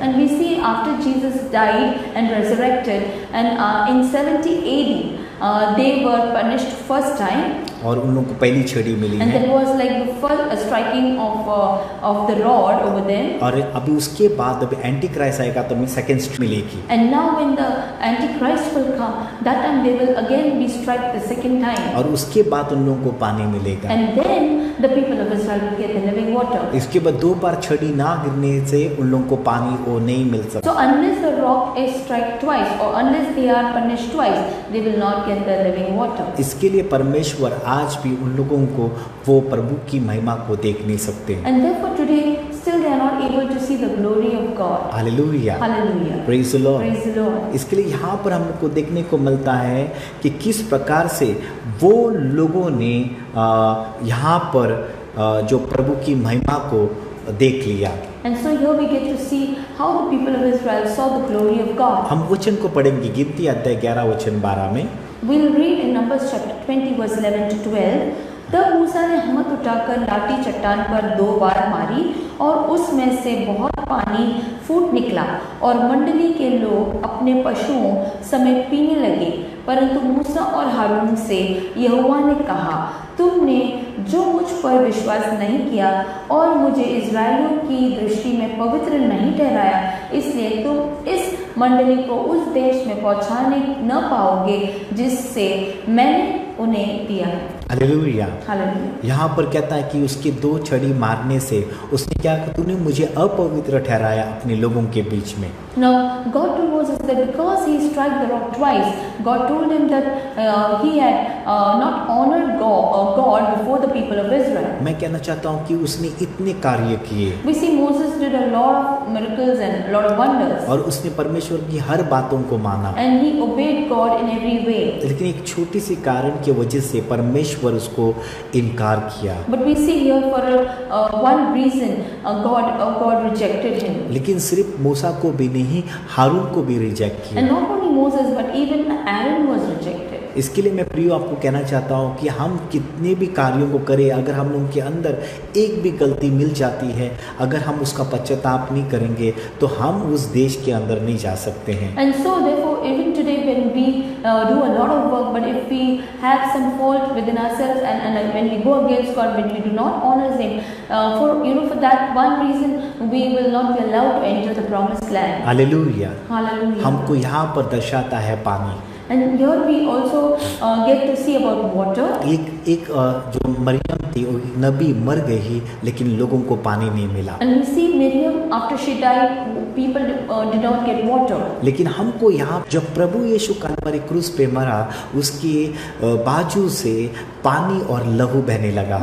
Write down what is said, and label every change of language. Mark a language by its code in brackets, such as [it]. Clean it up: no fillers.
[en] And we see after Jesus died and resurrected, and in 70 AD they were punished first time. [hi] और उन लोगों को पहली छड़ी मिली [en] And [hi] है। [en] that was like the first striking of the rod over them. [hi] और अभी उसके बाद अभी एंटी क्राइस्ट आएगा तो हमें सेकंड छड़ी मिलेगी। [en] And now when the Antichrist will come, that time they will again be struck the second time. [hi] और उसके बाद उन लोगों को पानी मिलेगा। [en] And then the people of Israel will get the living water. [hi] इसके बाद 2 बार छड़ी ना गिरने से उन लोगों को पानी वो नहीं मिल सकता। [en] So unless the rock is struck twice, or unless they are punished twice, they will not get the living water. [hi] इसके लिए परमेश्वर आज भी उन लोगों को वो प्रभु की महिमा को देख नहीं सकते। [en] And therefore today still they are not able to see the glory of God. [hi] Hallelujah. [en] Hallelujah. Praise the Lord. Praise the Lord. [hi] इसके लिए यहाँ पर हमको देखने को मिलता है कि किस प्रकार से वो लोगों ने यहाँ पर जो प्रभु की महिमा को देख लिया। [en] And so here we get to see how the people of Israel saw the glory of God. [hi] हम वचन को पढ़ेंगे गिनती अध्याय 11 वचन 12 में। [en] We'll read in Numbers chapter 20 verse 11 to 12. [hi] तब मूसा ने हिम्मत उठाकर लाठी चट्टान पर 2 बार मारी और उसमें से बहुत पानी फूट निकला और मंडली के लोग अपने पशुओं समेत पीने लगे। परंतु मूसा और हारून से यहोवा ने कहा, तुमने जो मुझ पर विश्वास नहीं किया और मुझे इज़राइलियों की दृष्टि में पवित्र नहीं ठहराया, इसलिए तुम इस मंडली को उस देश में पहुंचाने न पाओगे जिससे मैंने उन्हें दिया है। हालेलुया। हालेलुया। यहाँ पर कहता है कि उसके 2 छड़ी मारने से उसने क्या कहा, तूने मुझे अपवित्र ठहराया अपने लोगों के बीच में। [en] Now God told Moses that because he struck the rock twice, God told him that he had not honored God before the people of Israel. [hi] मैं कहना चाहता हूँ कि उसने इतने कार्य किए। [en] We see Moses did a lot of miracles and a lot of wonders. [hi] और उसने परमेश्वर की हर बातों को माना, [en] And he obeyed God in every way. [hi] लेकिन एक छोटी सी कारण की वजह से परमेश्वर उसको इनकार किया। [en] But we see here for one reason God rejected him. [hi] लेकिन सिर्फ मूसा को भी नहीं, हारून को भी रिजेक्ट [en] And [hi] किया। [en] not only Moses but even Aaron was rejected. [hi] इसके लिए मैं प्रियो आपको कहना चाहता हूँ कि हम कितने भी कार्यों को करें, अगर हम लोगों के अंदर एक भी गलती मिल जाती है, अगर हम उसका पश्चाताप नहीं करेंगे तो हम उस देश के अंदर नहीं जा सकते हैं। [en] And so therefore even today when we do a lot of work, but if we have some fault within ourselves and when we go against God, when we do not honor him, for that one reason we will not be allowed to enter the promised land. [hi] Hallelujah. [en] Hallelujah. [hi] हमको यहाँ पर दर्शाता है पानी। [en] And here we also get to see about water. [hi] एक जो मरियम थी, वो नबी मर गई लेकिन लोगों को पानी नहीं मिला। [en] And we see Miriam, after she died, people did not get water. [hi] लेकिन हमको यहाँ जब प्रभु यीशु कलवरी क्रूस पे मरा, उसकी बाजू से पानी और लहू बहने लगा।